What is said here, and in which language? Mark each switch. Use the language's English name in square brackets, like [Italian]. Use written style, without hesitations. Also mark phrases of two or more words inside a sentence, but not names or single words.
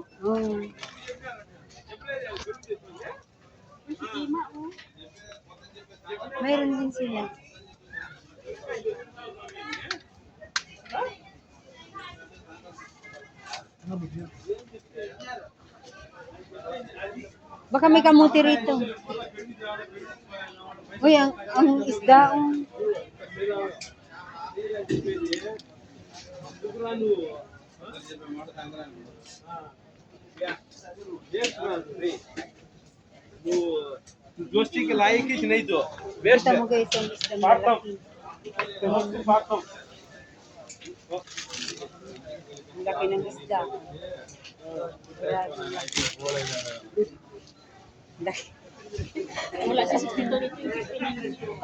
[Filipino] Oh. Mayroon din sila. Baka may kamuti rito. Uy, ang isda. [Hindi] दोस्ती के लायक ही नहीं तो [Filipino] Kita mo guys, ang isda malaki. Ang laki ng isda. Grabe, laki. Laki. Wala si 62.